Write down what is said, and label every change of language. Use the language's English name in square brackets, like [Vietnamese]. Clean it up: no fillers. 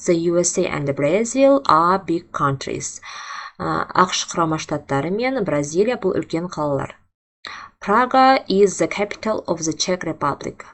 [English] The USA and Brazil are big countries. [Kazakh] ақш құрама штаттары мен Бразилия бұл үлкен қалалар. [English] Praga is the capital of the Czech Republic.